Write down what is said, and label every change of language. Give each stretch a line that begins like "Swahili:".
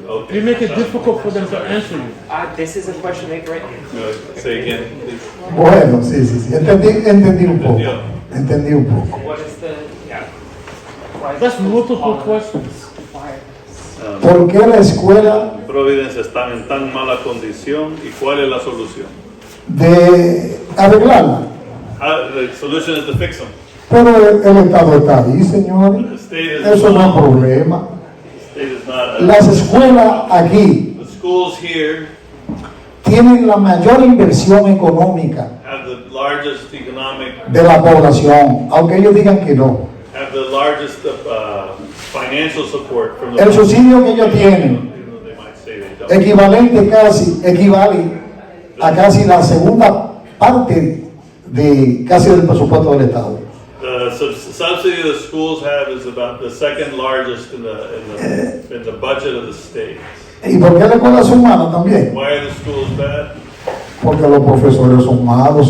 English: You make it difficult for them to answer you. This is a question they've written. Say again, please.
Spanish: Bueno, sí, sí, sí. Entendí un poco. Entendí un poco.
English: What is the, yeah. That's multiple questions.
Spanish: ¿Por qué la escuela Providence está en tan mala condición, y cuál es la solución? de arreglarla?
English: The solution is to fix them.
Spanish: Pero el Estado está ahí, señor.
English: The state is
Spanish: Eso no es problema.
English: The state is not.
Spanish: Las escuelas aquí
English: The schools here
Spanish: tienen la mayor inversión económica
English: have the largest economic,
Spanish: de la población, aunque ellos digan que no.
English: have the largest financial support from the.
Spanish: El subsidio que ellos tienen,
English: Even though they might say they don't.
Spanish: equivale a casi la segunda parte de casi del presupuesto del Estado.
English: The subsidy the schools have is about the second largest in the budget of the state.
Spanish: ¿Y por qué la escuela son malas también?
English: Why are the schools bad?
Spanish: Porque los profesores son malos,